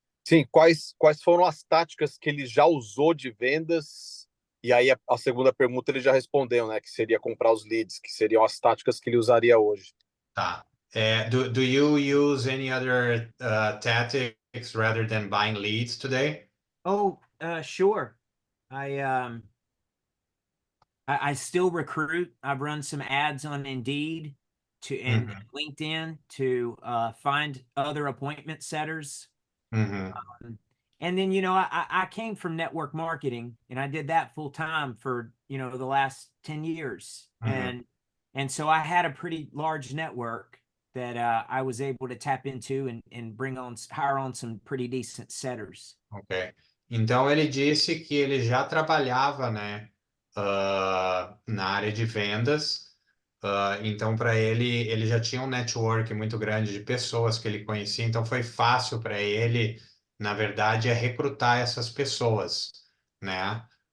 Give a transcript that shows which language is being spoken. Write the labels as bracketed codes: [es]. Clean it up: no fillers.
[pt] Sim, quais foram as táticas que ele já usou de vendas? E aí a segunda pergunta ele já respondeu, né? Que seria comprar os leads, que seriam as táticas que ele usaria hoje. Tá. [en] Do you use any other tactics rather than buying leads today? Oh, sure. I still recruit. I've run some ads on Indeed and LinkedIn to find other appointment setters. Uhum. And then, you know, I came from network marketing, and I did that full time for, you know, the last 10 years. And so I had a pretty large network that I was able to tap into and hire on some pretty decent setters. Ok. [pt] Então ele disse que ele já trabalhava, né, na área de vendas. Então para ele já tinha um network muito grande de pessoas que ele conhecia. Então foi fácil para ele, na verdade, recrutar essas pessoas, né?